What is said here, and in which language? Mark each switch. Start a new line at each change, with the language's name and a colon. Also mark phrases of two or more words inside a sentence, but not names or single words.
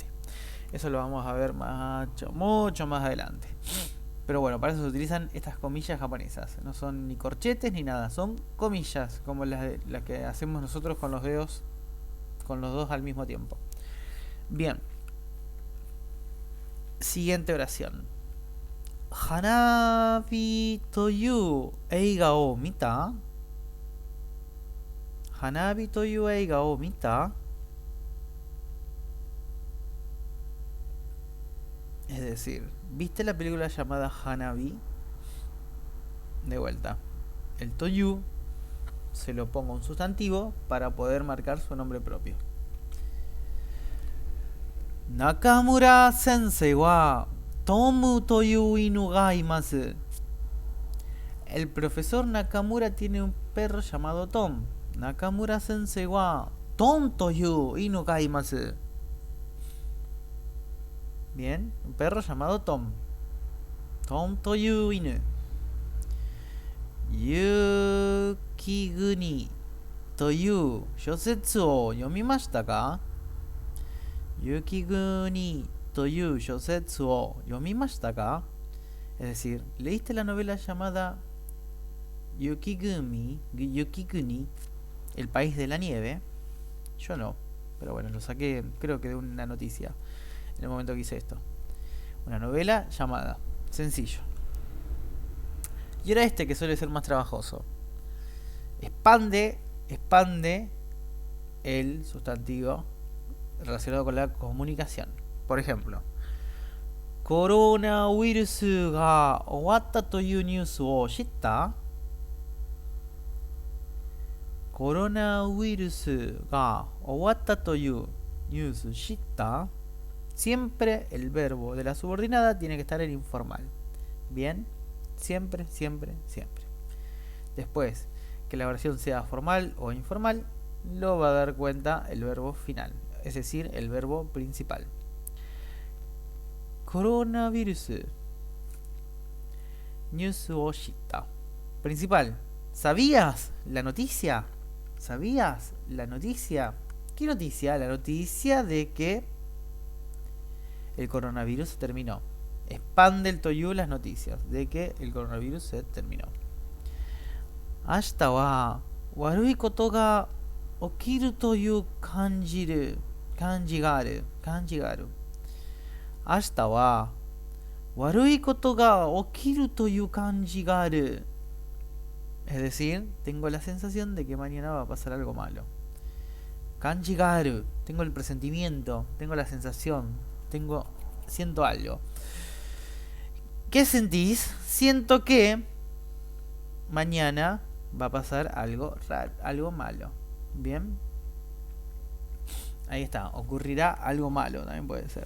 Spanish: Eso lo vamos a ver mucho más adelante. Pero bueno, para eso se utilizan estas comillas japonesas. No son ni corchetes ni nada, son comillas, como las que hacemos nosotros con los dedos, con los dos al mismo tiempo. Bien. Siguiente oración.
Japanese: 花火という映画を見た. 花火という映画を見た.
Spanish: Es decir, ¿viste la película llamada Hanabi? De vuelta, el toyu se lo pongo un sustantivo para poder marcar su nombre propio.
Japanese: 中村先生はトムという犬がいます.
Spanish: El profesor Nakamura tiene un perro llamado Tom.
Japanese: 中村先生はトムという犬がいます.
Spanish: Bien, un perro llamado Tom.
Japanese: トムという犬. 雪国という小説を読みましたか? 雪国という小説を読みましたか?
Spanish: Es decir, ¿leíste la novela llamada Yukiguni, el país de la nieve? Yo no, pero bueno, lo saqué creo que de una noticia en el momento que hice esto. Una novela llamada, sencillo. Y ahora este que suele ser más trabajoso. Expande el sustantivo relacionado con la comunicación. Por ejemplo,
Japanese: コロナウイルスが終わったというニュースを知った? コロナウイルスが終わったというニュース知った?
Spanish: Siempre el verbo de la subordinada tiene que estar en informal. Bien, siempre. Después, que la oración sea formal o informal, lo va a dar cuenta el verbo final, es decir, el verbo principal.
Japanese: コロナウイルスニュースをした.
Spanish: Principal. ¿Sabías la noticia? ¿Sabías la noticia? ¿Qué noticia? La noticia de que el coronavirus se terminó. Expande el toyu las noticias de que el coronavirus se terminó.
Japanese: 明日は悪いことが起きるという感じがある. 明日は悪いことが起きるという感じがある.
Spanish: Es decir, tengo la sensación de que mañana va a pasar algo malo.
Japanese: 感じがある,
Spanish: tengo el presentimiento, tengo la sensación, siento algo. ¿Qué sentís? Siento que mañana va a pasar algo raro, algo malo. Bien. Ahí está, ocurrirá algo malo, también puede ser.